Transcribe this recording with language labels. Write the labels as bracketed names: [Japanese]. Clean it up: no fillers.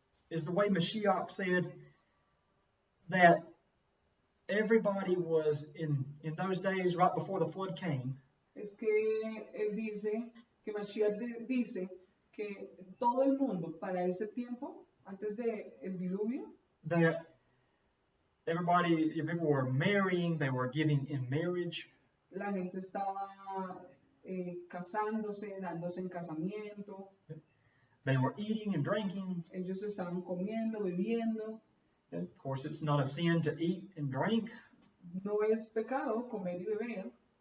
[English] is the way Mashiach said that everybody was in those days right before the flood came. [Spanish] Es que él dice, que Mashiach dice que todo el mundo para ese tiempo, antes del diluvio, [English] That people were marrying, they were giving in marriage. [Spanish] la gente estaba casándose, dándose en casamiento, [English] They were eating and drinking. [Spanish] ellos estaban comiendo, bebiendo. [English] And of course, it's not a sin to eat and drink. [Spanish] No es pecado comer y beber.